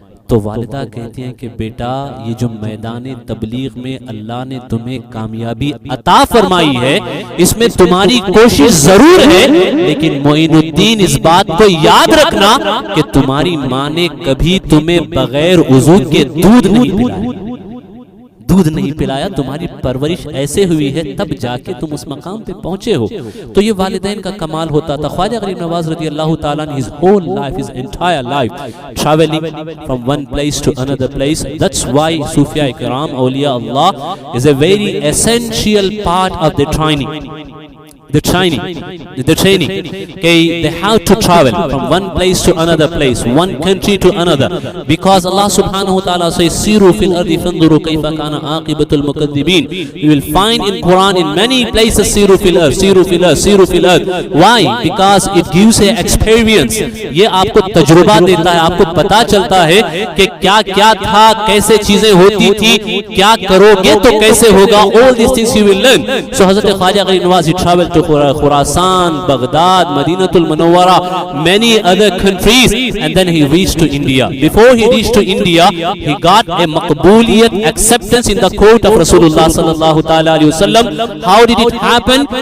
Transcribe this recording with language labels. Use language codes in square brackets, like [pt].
[ur] تو والدہ کہتی ہیں کہ بیٹا یہ جو میدان تبلیغ میں اللہ نے تمہیں کامیابی عطا فرمائی ہے, اس میں تمہاری کوشش ضرور ہے, لیکن معین الدین اس بات کو یاد رکھنا کہ تمہاری ماں نے کبھی تمہیں بغیر وضو کے دودھ نہیں پلایا, دودھ نہیں پلایا. تمہاری پرورش ایسے ہوئی ہے تب جا کے تم اس مقام پہ پہنچے ہو. تو یہ والدین کا کمال ہوتا تھا. [en] خواجہ غریب نواز رضی اللہ تعالیٰ نے his whole life, his entire life, traveling from one place to another place. That's why Sufya Ikram, Awliya Allah, is a very essential part of the training. The training, okay, they have to travel from one place to another place, one country to another, because Allah subhanahu wa ta'ala says, Siru fil ardi fanduru kayfa kana aqibatul mukaddibin. You will find in Quran in many places Siru fil ard, Siru fil ard, Siru fil ard. Why? Because it gives a experience. [ur] یہ آپ کو تجربہ دیتا ہے, آپ کو پتا چلتا ہے کہ کیا کیا تھا, کیسے چیزیں ہوتی تھی, کیا کرو گے تو کیسے ہوگا. [en] All these things you will learn. So Hazrat Khwaja Gharib Nawaz, he traveled to Khurasan, Baghdad, Madinatul Munawwara, many other countries, and then he reached to India. Before he reached to India, he got a maqbuliyat, acceptance in the court of Rasulullah sallallahu ta'ala alayhi wa sallam. How did it happen?